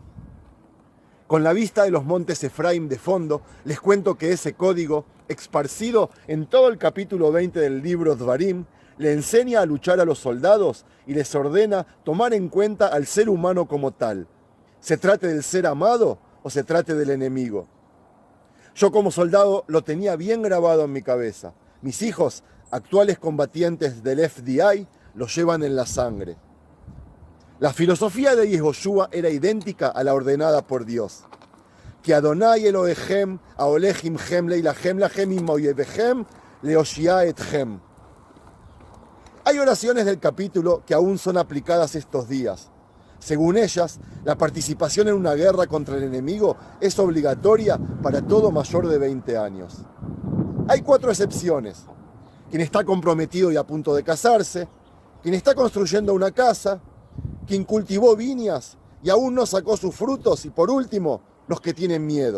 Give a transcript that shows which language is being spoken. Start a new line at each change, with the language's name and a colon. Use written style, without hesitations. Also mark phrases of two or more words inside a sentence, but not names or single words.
Spanish: Con la vista de los montes Efraín de fondo, les cuento que ese código, esparcido en todo el capítulo 20 del libro Dvarim, le enseña a luchar a los soldados y les ordena tomar en cuenta al ser humano como tal, se trate del ser amado o se trate del enemigo. Yo como soldado lo tenía bien grabado en mi cabeza. Mis hijos, actuales combatientes del FDI, lo llevan en la sangre. La filosofía de Yehoshua era idéntica a la ordenada por Dios.
Hebrew: Que ה' אלוהיכם ההולך עמכם להלחם לכם עם אויביכם להושיע אתכם.
Spanish: Hay oraciones del capítulo que aún son aplicadas estos días. Según ellas, la participación en una guerra contra el enemigo es obligatoria para todo mayor de 20 años. Hay 4 excepciones. Quien está comprometido y a punto de casarse, quien está construyendo una casa, quien cultivó viñas y aún no sacó sus frutos, y por último, los que tienen miedo.